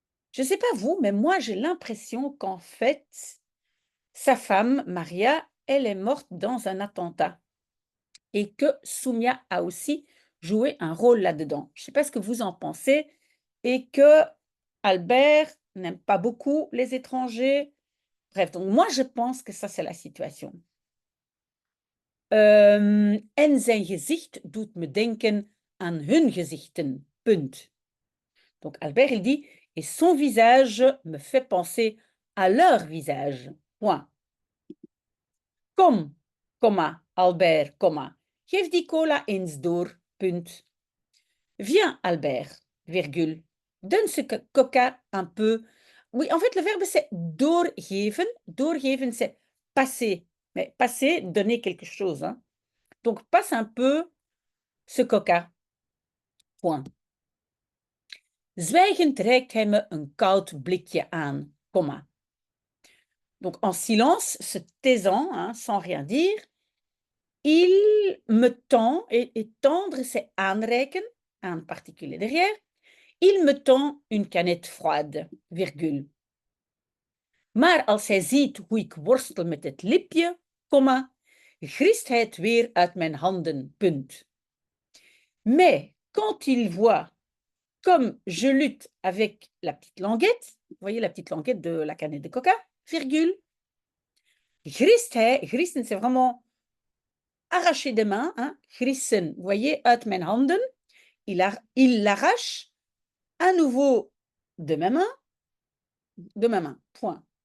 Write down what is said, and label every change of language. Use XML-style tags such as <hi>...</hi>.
<fr>Je ne sais pas vous, mais moi j'ai l'impression qu'en fait, sa femme, Maria, elle est morte dans un attentat. Et que Soumia a aussi joué un rôle là-dedans. Je ne sais pas ce que vous en pensez. Et que Albert n'aime pas beaucoup les étrangers. Bref, donc moi je pense que ça c'est la situation.</fr> <nl>En zijn gezicht doet me denken aan hun gezichten. Punt.</nl> <fr>Donc Albert il dit, et son visage me fait penser à leur visage.</fr> <nl>Point. Kom, komma, Albert, komma. Geef die cola eens door. Punt.</nl> <fr>Viens, Albert, virgule. Donne ce coca un peu. Oui, en fait, le verbe c'est doorgeven. Doorgeven, c'est passer. Mais passer, donner quelque chose. Hein. Donc, passe un peu ce coca. Point.</fr> <nl>Zwijgend reikt hij me een koud blikje aan, comma.</nl> <fr>Donc, en silence, se taisant, hein, sans rien dire, il me tend, et tendre, c'est aanreiken. un particulier derrière. Il me tend une canette froide, virgule.</fr> <nl>Maar als hij ziet hoe ik worstel met het lipje, komma, grist hij het weer uit mijn handen, punt.</nl> <fr>Mais quand il voit comme je lutte avec la petite languette, vous voyez la petite languette de la canette de coca, virgule,</fr> <nl>grist hij,</nl> <fr>gristen c'est vraiment arracher des mains, hein, grissen, vous voyez,</fr> <nl>uit mijn handen,</nl> <fr>il l'arrache à nouveau de mes mains, point.</fr>